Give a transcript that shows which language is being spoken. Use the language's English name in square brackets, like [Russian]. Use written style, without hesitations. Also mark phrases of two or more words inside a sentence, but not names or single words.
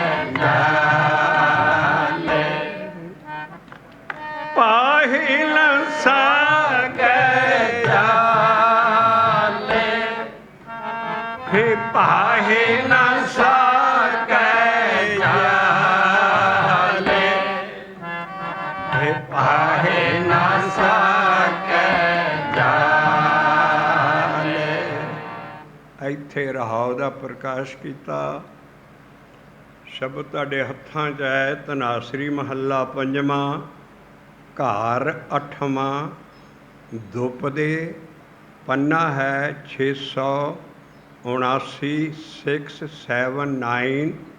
[Punjabi] ਜਾਲੇ, ਪਾਹਿ ਨ ਸਕੈ ਜਾਲੇ, ਹੇ ਪਾਹਿ ਨ ਸਕੈ ਜਾਲੇ, ਹੇ ਪਾਹਿ ਨ ਸਕੈ ਜਾਲੇ। ਇੱਥੇ ਰਹਾਉ ਦਾ ਪ੍ਰਕਾਸ਼ ਕੀਤਾ। ਸ਼ਬਦ ਤੁਹਾਡੇ ਹੱਥਾਂ 'ਚ ਹੈ। ਧਨਾਸਰੀ ਮਹੱਲਾ ਪੰਜਵਾਂ, ਘਰ ਅੱਠਵਾਂ, ਦੁਪਦੇ, ਪੰਨਾ ਹੈ 679 679।